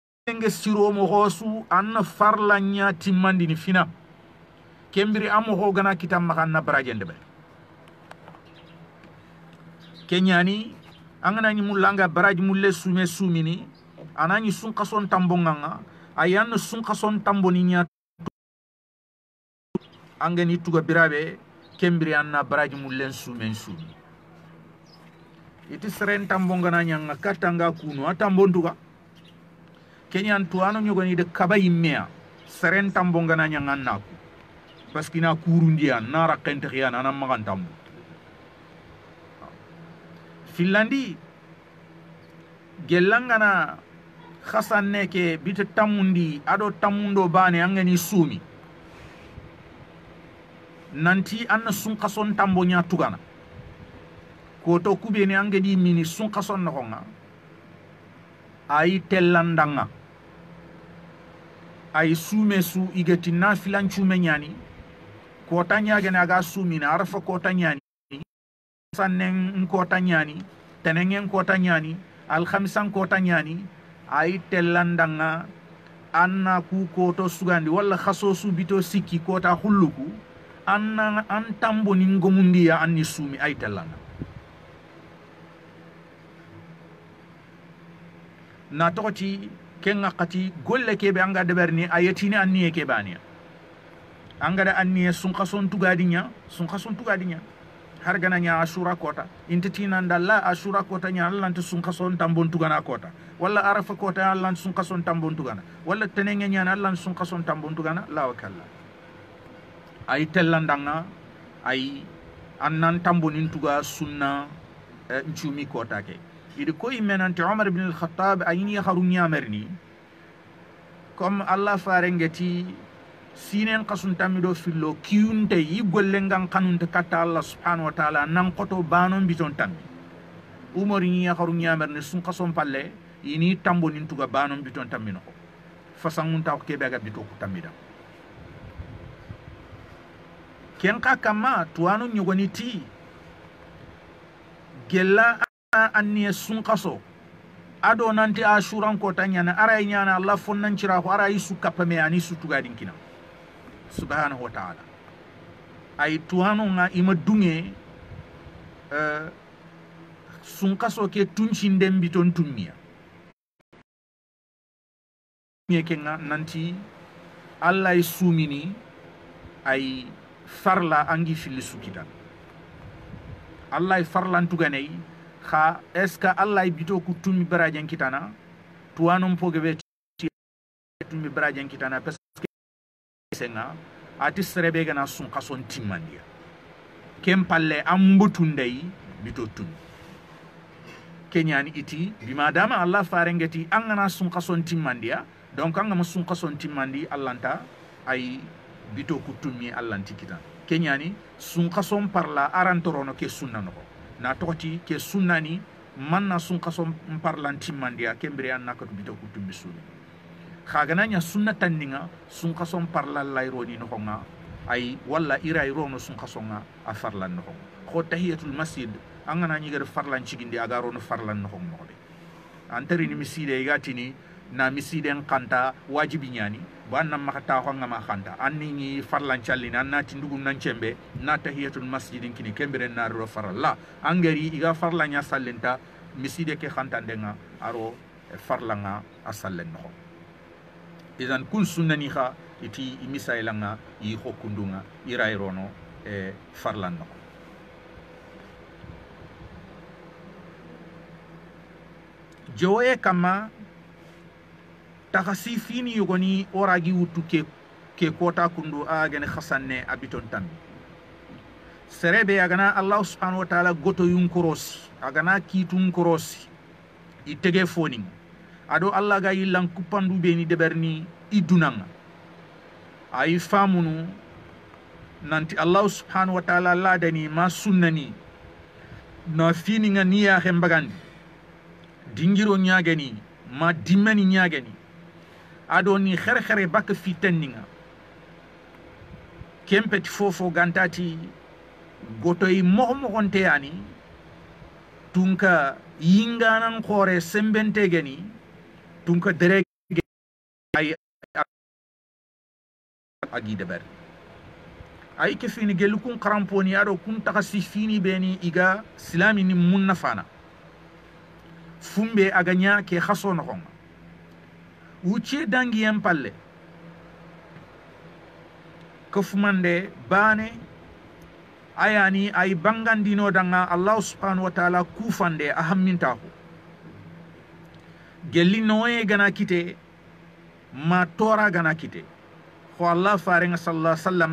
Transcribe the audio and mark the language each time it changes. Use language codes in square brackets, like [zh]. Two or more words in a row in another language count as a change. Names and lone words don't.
[snk] nge siro mo hosu anna farlanya timmandi ni fina kembiri amo ho gana kitam makanna barajende be kenyani angana ni mulanga baraj mulle sume sumini anani sun kason tambonganga ayan sun kason tamboni nya angani tuga birabe kembiri anna baraj mulle sume sumi iti seren tambongana nya katanga kunu atambonduga kenyan tuano nyogoni de kaba yimmea seren tambongana nya ngannaku [fr] parce que [snk] na kurundiya nara kentriya na magantam Finlandi gelangana khasanne ke bit tamundi ado tamundo bane angani sumi nanti anna sun kason tambonya tugana ko to kubeni angedi mini sun kason nokonga ay tellandanga ay sume su igati na filan chume nyani ko tanya gene aga sumi na arfa ko tanyani sannen ko tanyani tenengen ko tanyani al khamisan ko tanyani ay tellandanga anna ku ko to sugandi walla khaso su bito sikki ko ta hulluku anna an tambo ni ngomundiya anni sumi ay tellanda na tokoti kenga kati golle kebe anga deberni ayetini anniye kebania anga da anniye sun khason tugadinya har gana nya ashura kota intitina ndalla ashura kota nya Allah ntu sun kason tambon tugana kota walla arafa kota Allah sun kason tambon tugana walla tenenge nya Allah sun kason tambon tugana la wakalla ay tellandanga ay annan tambonin tuga sunna njumi kota ke idi ko imenante Umar ibn al-Khattab ayni kharunya merni comme Allah farengeti sinen kasun tamido fillo kiyunte yi gollengan kanunte katta Allah [ar] سبحانه وتعالى [snk] nan koto banon biton tammi umori ni yakharu nyamer ne sun kason palle ini tambo nin tuga banon biton tammi no fasangun taw kebe ga bito ko tammida ken ka kama tuano nyogoni ti gella anni sun kaso ado nanti ashuran ko tanyana aray nyana Allah fonnan cira ko aray su kapame ani su tuga dinkina [ar] سبحانه وتعالى [snk] ay tuano nga ima dunge sun kaso ke tunchinde mbiton tummiya nyeke nga nanti Allah sumini ay farla angi fili sukitan Allah farlan tuganei kha eska Allah bito ku tummi barajen kitana tuano mpogebe tummi barajen kitana senga ati serebe gana sun kason timmandiya kempalle ambutundai bitotun kenyani iti bimadama Allah farengeti angana sun kason timmandiya donc angama sun kason timmandi allanta ay bito kutumi allanti kita kenyani sun kason parla arantorono ke sunna no na tokoti ke sunnani manna sun kason parlan timmandiya kembre annaka bito kutumi sunni khagananya sunna tanninga sun kason parla layroni no nga ay walla ira irono sun kasonga a farlan no ko [ar] تحية المسجد [snk] angana nyi gar farlan cigindi agaro no farlan no mo de antari ni miside gatini na misiden kanta wajibi nyani banna makata ko ngama khanta anni ni farlan callina nati ndugum nan cembe na [ar] تحية المسجد [snk] kini kembere na ro faralla angari iga farlanya sallenta miside ke khanta ndenga aro farlanga asallen no idan kun sunnani kha iti imisailanga i hokundunga irairono farlanno joye kama takasi fini yogoni oragi wutu ke kota kundu agene khasanne abiton tammi serebe agana Allah [ar] سبحانه وتعالى [snk] goto yun korosi agana kitun korosi itege foning ado Allah ga yilan kupandu beni deberni idunanga ay famunu nanti Allah [ar] سبحانه وتعالى [snk] ladani ma sunnani na fini nga niya hembagandi dingiro nyagani ma dimani nyagani ado ni khere bak fitenninga kempet fofo gantati gotoy mo gonte yani tunka yinganan khore sembente gani tunka dere ay agi deber ay ke fini gelu kun karamponi ado kun takasi fini beni iga silami ni munna fana fumbe aganya ke khaso no khonga wuce dangi yan palle kofumande bane ayani ay bangandino danga Allah [ar] سبحانه وتعالى [snk] kufande ahamminta ko gelli noye gana kite ma tora gana kite ko Allah farenga [ar] صلى الله عليه وسلم